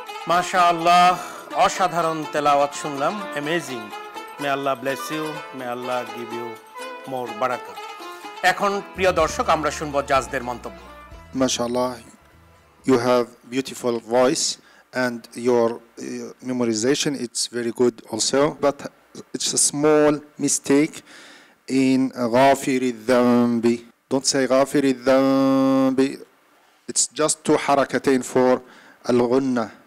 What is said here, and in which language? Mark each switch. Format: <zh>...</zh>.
<bn>মাশাআল্লাহ, অসাধারণ তেলাওয়াত শুনলাম, amazing.</bn> <en>May Allah bless you, may Allah give you more বারাকা।</en> <bn>এখন প্রিয় দর্শক, আমরা শুনবো জাজদের মন্তব্য।</bn> <en>MashaAllah, you have beautiful voice and your memorization, it's very good also. But it's a small mistake in</en> <ar>غافر الذنب.</ar> <en>Don't say</en> <ar>غافر الذنب.</ar> <en>It's just two حركتين for الغنة.</en>